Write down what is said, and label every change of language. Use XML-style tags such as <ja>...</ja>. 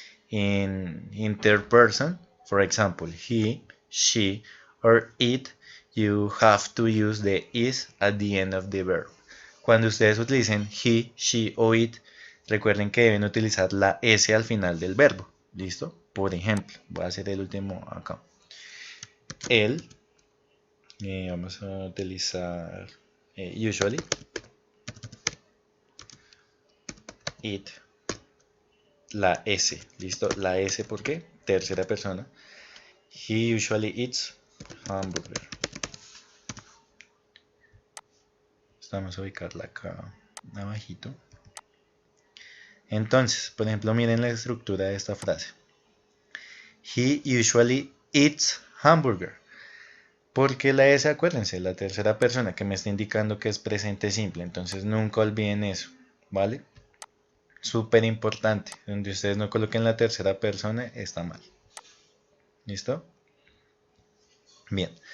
<en>In third person, for example, he, she, or it, you have to use the is at the end of the verb.</en> <es>Cuando ustedes utilicen he, she o it, recuerden que deben utilizar la S al final del verbo. ¿Listo? Por ejemplo, voy a hacer el último acá. Él, vamos a utilizar usually, it, la S. ¿Listo? La S, ¿por qué? Tercera persona.</es> <en>He usually eats hamburger.</en> <es>Vamos a ubicarla acá abajito. Entonces, por ejemplo, miren la estructura de esta frase.</es> <en>He usually eats hamburger.</en> <es>Porque la S, acuérdense, la tercera persona que me está indicando que es presente simple. Entonces nunca olviden eso, ¿vale? Súper importante. Donde ustedes no coloquen la tercera persona, está mal. ¿Listo? Bien.</es>